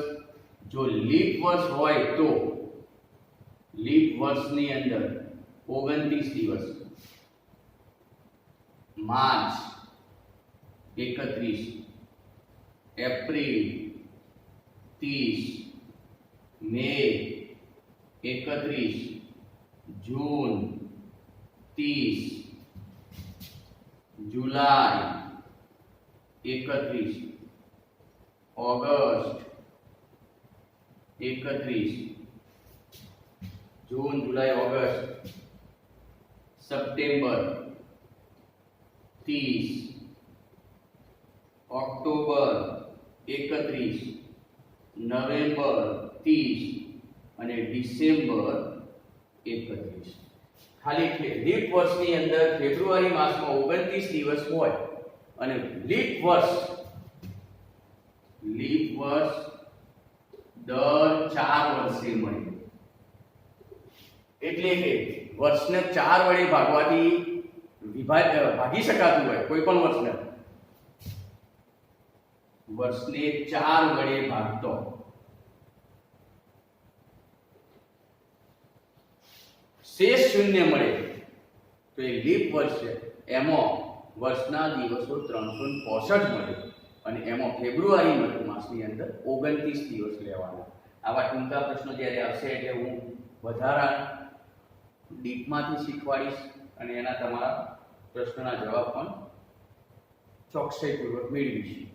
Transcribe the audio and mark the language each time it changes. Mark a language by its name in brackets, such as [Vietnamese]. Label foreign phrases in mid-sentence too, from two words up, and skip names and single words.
[Gujarati] જો લીપ વર્ષ હોય તો લીપ વર્ષની અંદર 29 દિવસ, માર્ચ 31, એપ્રિલ 30, મે 31, જૂન 30, जुलाई 31, ઑગસ્ટ 31, જૂન જુલાઈ ઑગસ્ટ, સપ્ટેમ્બર 30, ઑક્ટોબર 31, નવેમ્બર 30 અને ડિસેમ્બર 31. ખાલી લીપ વર્ષની અંદર ફેબ્રુઆરી માસમાં 29 દિવસ હોય અને લીપ વર્ષ દર 4 વર્ષે મળે. એટલે કે વર્ષને 4 વડે ભાગવાથી ભાગી શકાતું હોય કોઈ પણ વર્ષને 4 વડે ભાગતો શેષ શૂન્ય મળે તો એ લીપ વર્ષ છે. એમાં વર્ષના દિવસો 365 મળે અને એમાં ફેબ્રુઆરી માસની અંદર 29 દિવસ લેવાના. આવા ટૂંકા પ્રશ્નો જ્યારે આવશે એટલે હું વધારા ડીપમાંથી શીખવાડીશ અને એના તમારા પ્રશ્નોના જવાબ પણ ચોકસાઈપૂર્વક મેળવીશ.